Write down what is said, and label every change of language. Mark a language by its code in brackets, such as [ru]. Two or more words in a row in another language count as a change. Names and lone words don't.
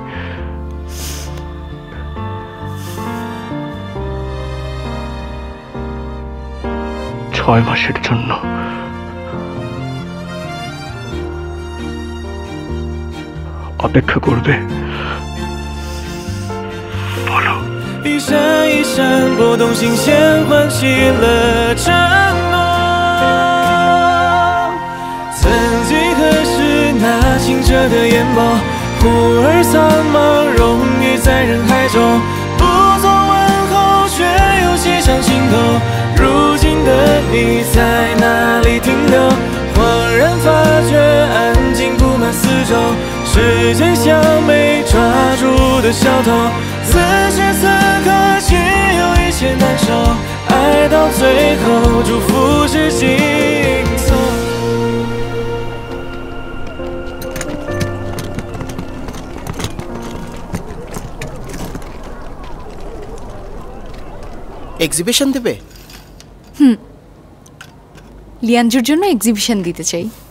[bn] ছয় মাসের জন্য। অপেক্ষা করবে? বলো। [zh] 一闪一闪拨动心弦，唤起了承诺。曾几何时，那清澈的眼眸，忽而苍茫，融于在人海中。不做问候，却又写上心头。如今的你在哪里停留？恍然发觉，安静布满四周。时间像没抓住的小偷，此时此刻只有一些难受，爱到最后祝福是尽头。 [bn] এক্সিবিশন দেবে? লিয়াঞ্জুর জন্য এক্সিবিশন দিতে চাই।